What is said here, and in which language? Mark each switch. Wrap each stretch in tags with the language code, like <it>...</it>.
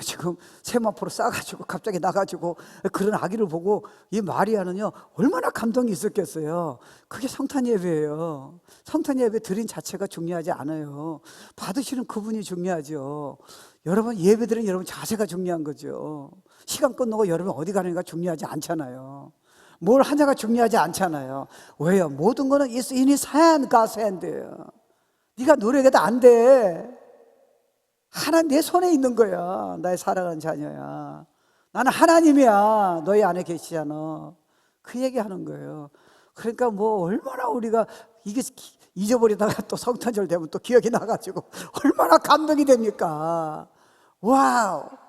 <ko>지금 세마포로 싸가지고 갑자기 나가지고 그런 아기를 보고 이 마리아는요 얼마나 감동이 있었겠어요. 그게 성탄 예배예요. 성탄 예배 드린 자체가 중요하지 않아요. 받으시는 그분이 중요하죠. 여러분 예배 드리는 여러분 자세가 중요한 거죠. 시간 끝나고 여러분 어디 가는가 중요하지 않잖아요. 뭘 하냐가 중요하지 않잖아요. 왜요? 모든 거는</ko> <en>It's in His hand, God's hand예요.</en> <ko>네가 노력해도 안 돼. 하나님 내 손에 있는 거야. 나의 사랑하는 자녀야. 나는 하나님이야. 너희 안에 계시잖아. 그 얘기하는 거예요. 그러니까 뭐 얼마나 우리가 이게 잊어버리다가 또 성탄절 되면 또 기억이 나가지고 얼마나 감동이 됩니까? 와우.</ko>